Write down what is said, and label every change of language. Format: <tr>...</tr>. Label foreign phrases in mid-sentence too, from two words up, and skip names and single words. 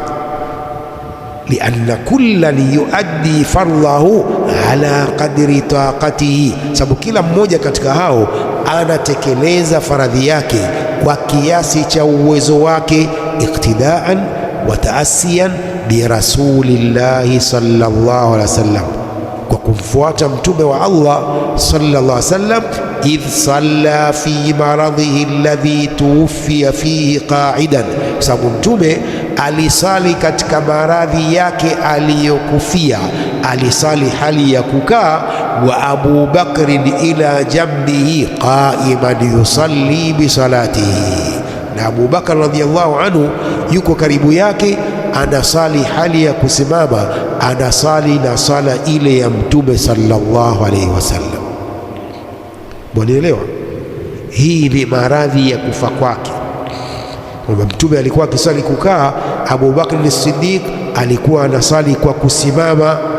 <ar>لأن كلا يؤدي فرضه على قدر طاقته,</ar> <sw>sababu kila mmoja katika hao anatekeleza faradhi yake kwa kiasi cha uwezo wake,</sw> <ar>اقتداء وتأسيا برسول الله صلى الله عليه وسلم,</ar> <sw>kwa kumfuata mtume wa Allah</sw> <ar>صلى الله عليه وسلم. إذ صلى في مرضه الذي توفي فيه قاعدا,</ar> <sw>sababu mtume alisali katika maradhi yake aliyokufia, alisali hali ya kukaa.</sw> <ar>وأبو بكر إلى جنبه قائما يصلي بصلاته,</ar> <sw>na Abu Bakr</sw> <ar>رضي الله عنه</ar> <sw>yuko karibu yake, anasali hali ya kusimama, anasali na sala ile ya mtume</sw> <ar>صلى الله عليه وسلم.</ar> <sw>Mwanielewa? Hii ni maradhi ya kufa kwake, kwamba mtume alikuwa akisali kukaa, Abu Bakr as-Siddiq alikuwa anasali kwa kusimama.</sw>